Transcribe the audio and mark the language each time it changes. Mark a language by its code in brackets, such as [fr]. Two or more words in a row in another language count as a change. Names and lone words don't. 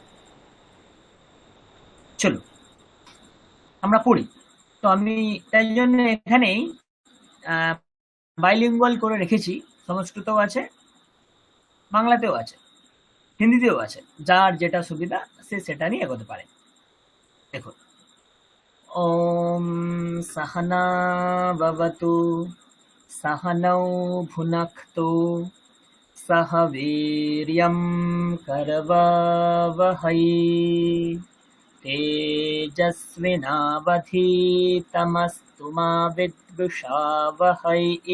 [bn] চলো আমরা পড়ি। তো আমি তাই জন্য এখানেই বাইলিঙ্গুয়াল করে রেখেছি, সংস্কৃতও আছে, বাংলাতেও আছে, হিন্দিতেও আছে। যার যেটা সুবিধা সে সেটা নিয়ে এগোতে পারে। দেখুন, [sa] ওম सहना भवतु सहनौ भुनक्तु सह वीर्यं करवावहै तेजस्विनावधीतमस्तु मा विद्विषावहै।